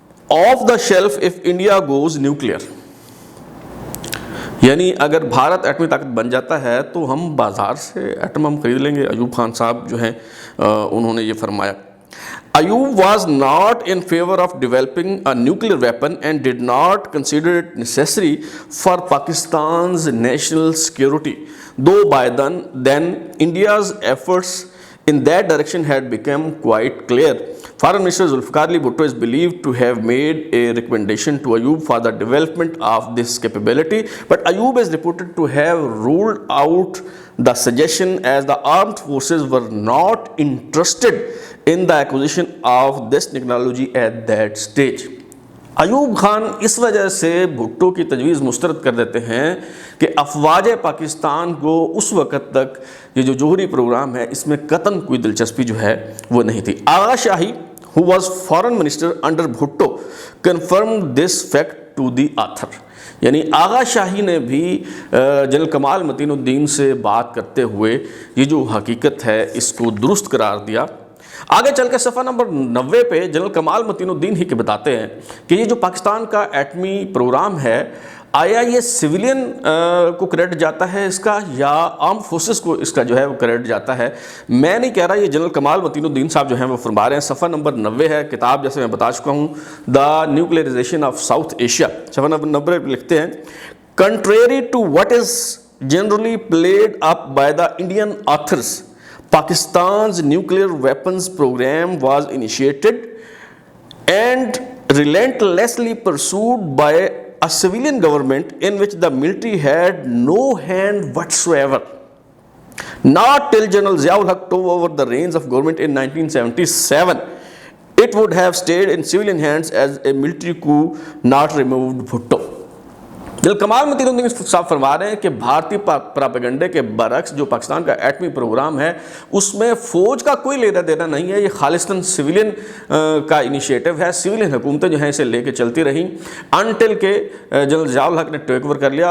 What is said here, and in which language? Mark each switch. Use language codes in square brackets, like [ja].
[en] off the shelf if India goes nuclear۔ [ur] یعنی اگر بھارت ایٹمی طاقت بن جاتا ہے تو ہم بازار سے ایٹم بم خرید لیں گے۔ ایوب خان صاحب جو ہیں انہوں نے یہ فرمایا۔ [en] Ayub was not in favor of developing a nuclear weapon and did not consider it necessary for Pakistan's national security, though by then India's efforts in that direction had become quite clear. Foreign Minister Zulfikar Ali Bhutto is believed to have made a recommendation to Ayub for the development of this capability, but Ayub is reported to have ruled out the suggestion as the armed forces were not interested in the acquisition of this technology at that stage. [ur] Ayub Khan اس وجہ سے بھٹو کی تجویز مسترد کر دیتے ہیں کہ افواج پاکستان کو اس وقت تک یہ جو جوہری پروگرام ہے اس میں قطعاً کوئی دلچسپی جو ہے وہ نہیں تھی۔ آغا شاہی [en] who was foreign minister under Bhutto, confirmed this fact to the author. [ur] یعنی آغا شاہی نے بھی جنرل کمال متین الدین سے بات کرتے ہوئے یہ جو حقیقت ہے اس کو درست قرار دیا. آگے چل کے صفحہ نمبر 90 پہ جنرل کمال متین الدین ہی کے بتاتے ہیں کہ یہ جو پاکستان کا ایٹمی پروگرام ہے آیا یہ سویلین کو کریڈٹ جاتا ہے اس کا یا آرم فورسز کو اس کا جو ہے وہ کریڈٹ جاتا ہے. میں نہیں کہہ رہا, یہ جنرل کمال متین الدین صاحب جو ہیں وہ فرما رہے ہیں. صفحہ نمبر 90 ہے, کتاب جیسے میں بتا چکا ہوں دا نیوکلیئرائزیشن آف ساؤتھ ایشیا. صفحہ نمبر 90 پہ لکھتے ہیں [en] Contrary to what is generally played up by the Indian authors, Pakistan's nuclear weapons program was initiated and relentlessly pursued by a civilian government in which the military had no hand whatsoever. Not till General Ziaul Haq took over the reins of government in 1977, it would have stayed in civilian hands as a military coup not removed Bhutto. [ur] General کمال متین الدین صاحب فرما رہے ہیں کہ بھارتی پراپیگنڈے کے برعکس جو پاکستان کا ایٹمی پروگرام ہے اس میں فوج کا کوئی لینا دینا نہیں ہے, یہ خالصتاً سویلین کا انیشیٹو ہے. سویلین حکومتیں جو ہیں اسے لے کے چلتی رہیں انٹل کہ جنرل ضیاء الحق نے ٹیک اوور کر لیا.